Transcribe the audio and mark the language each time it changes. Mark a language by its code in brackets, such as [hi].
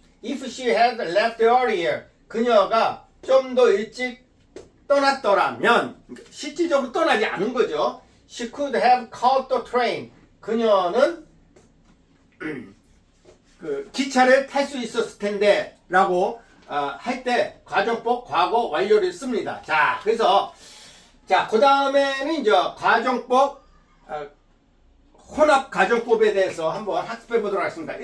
[en] If she had left earlier, [ko] 그녀가 좀 더 일찍 떠났더라면, 실질적으로 떠나지 않은 거죠. [en] She could have caught the train. [ko] 그녀는 그 기차를 탈 수 있었을 텐데 라고 할 때 가정법 과거 완료를 씁니다. 자, 그래서 자, 그 다음에는 이제 가정법 혼합 가정법에 대해서 한번 학습해 보도록 하겠습니다.